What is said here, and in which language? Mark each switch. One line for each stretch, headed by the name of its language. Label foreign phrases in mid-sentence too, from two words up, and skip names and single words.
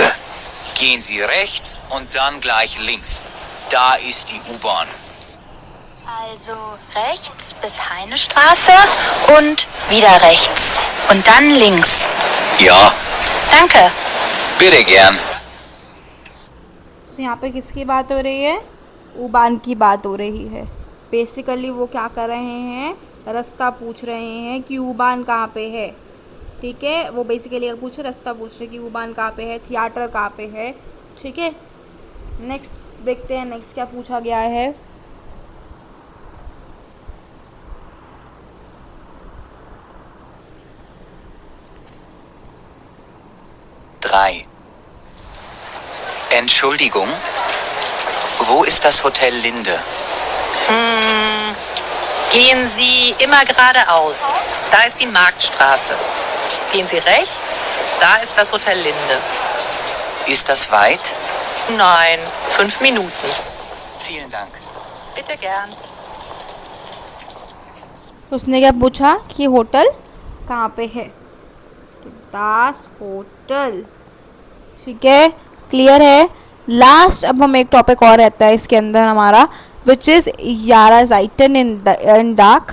German: Gehen Sie rechts und dann gleich links. Da ist die U-Bahn. Also rechts bis Heinestraße und wieder rechts und dann links. Ja, Danke. bitte gern.
Hindi: तो यहाँ पे किसकी बात हो रही है, उबान की बात हो रही है। बेसिकली वो क्या कर रहे हैं, रास्ता पूछ रहे हैं कि उबान कहाँ पे है। ठीक है, वो बेसिकली पूछ रहे, रास्ता पूछ रहे कि उबान कहाँ पे है, थिएटर कहाँ पे है। ठीक है, नेक्स्ट देखते हैं नेक्स्ट क्या पूछा गया है।
German: Drei. Entschuldigung, wo ist das Hotel Linde? Gehen Sie immer geradeaus. Da ist die Marktstraße. Gehen Sie rechts, da ist das Hotel Linde. Ist das weit? Nein, 5 Minuten. Vielen Dank. Bitte gern.
Hindi: उसने क्या पूछा कि होटल कहाँ पे है, तो
German: das Hotel.
Hindi: ठीक है, क्लियर है। लास्ट अब हम एक टॉपिक और रहता है इसके अंदर हमारा,
English: which is Jahreszeiten in dark.